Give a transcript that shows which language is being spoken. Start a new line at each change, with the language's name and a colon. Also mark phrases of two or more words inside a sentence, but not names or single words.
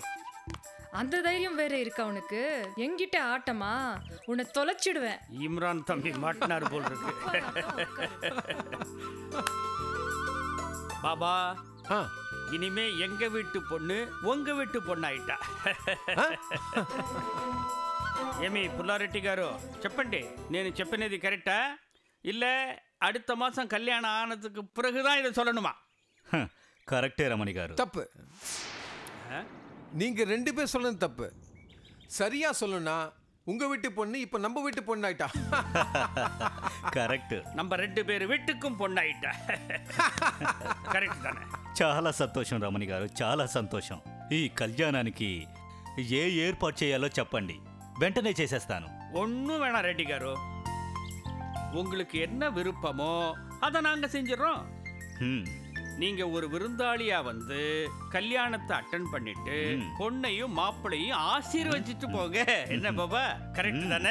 Tamil: அந்த தைரியம் வேற இருக்கா உனக்கு? எங்கிட்ட ஆட்டமா? உன்னை தொலைச்சிடுவேன். இம்ரான் தம்பி மாட்டினார் போல் இருக்கு. பாபா, இனிமே எங்க வீட்டு பொண்ணு உங்க வீட்டு பொண்ணாயிட்டா.
Telugu: ఏమి పుల్లారెడ్డి గారు చెప్పండి, నేను చెప్పినది కరెక్టా
Tamil: இல்ல அடுத்த மாசம் கல்யாணம் ஆனதுக்கு பிறகுதான் இதை சொல்லணுமா?
Telugu: కరెక్టే రమణి గారు.
Tamil: தப்பு. நீங்க 2 பேர் சொல்றது தப்பு. சரியா சொல்லணும்னா உங்க வீட்டு பொண்ணு இப்ப நம்ம வீட்டு பொண்ணாயிட்டா.
Telugu: కరెక్ట్.
Tamil: நம்ம 2 பேர் வீட்டுக்கும் பொண்ணாயிட்டா. కరెక్ట్ தானே?
Telugu: చాలా సంతోషం రమణి గారు, చాలా సంతోషం. ఈ కళ్యాణానికి ఏ ఏర్పాటు చేయాలో చెప్పండి, వెంటనే చేసేస్తాను.
Tamil: ஒன்றும் வேணாம் ரெட்டி காரு, உங்களுக்கு என்ன விருப்பமோ அதை நாங்க செஞ்சிடறோம். நீங்க ஒரு விருந்தாளியா வந்து கல்யாணத்தை அட்டன் பண்ணிட்டு பொண்ணையும் மாப்பிளையும் ஆசீர்வதிச்சுட்டு போங்க. என்ன பாபா, கரெக்ட் தானே?